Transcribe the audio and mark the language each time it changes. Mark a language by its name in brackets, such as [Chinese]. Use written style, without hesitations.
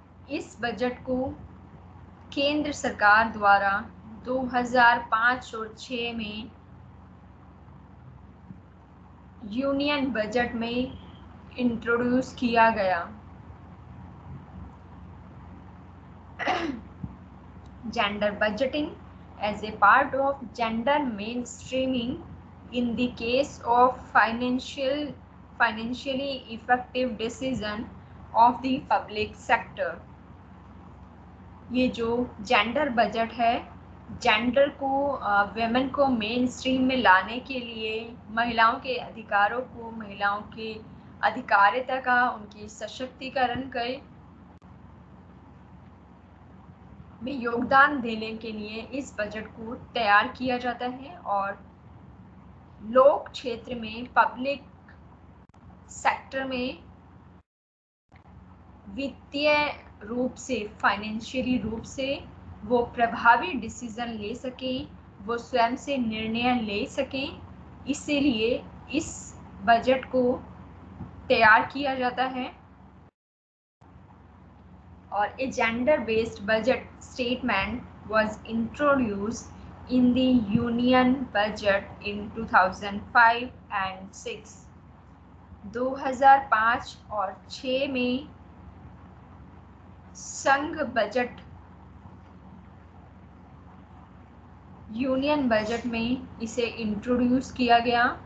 [Hindi] इस बजट को केंद्र सरकार द्वारा 2005 और 6 में यूनियन बजट में इंट्रोड्यूस किया गया। [English] Gender budgeting as a part of gender mainstreaming in the case of financially effective decision of the public sector। [Hindi] ये जो जेंडर बजट है, जेंडर को, वेमेन को मेन स्ट्रीम में लाने के लिए, महिलाओं के अधिकारों को, महिलाओं के अधिकारिता का, उनकी सशक्तिकरण के में योगदान देने के लिए इस बजट को तैयार किया जाता है और लोक क्षेत्र में, पब्लिक सेक्टर में वित्तीय रूप से, फाइनेंशियली रूप से वो प्रभावी डिसीजन ले सकें, वो स्वयं से निर्णय ले सकें, इसीलिए इस बजट को तैयार किया जाता है। [English] और a gender based budget statement was introduced in the union budget in 2005 and 6। [Hindi] 2005 और 6 में संघ बजट, यूनियन बजट में इसे इंट्रोड्यूस किया गया।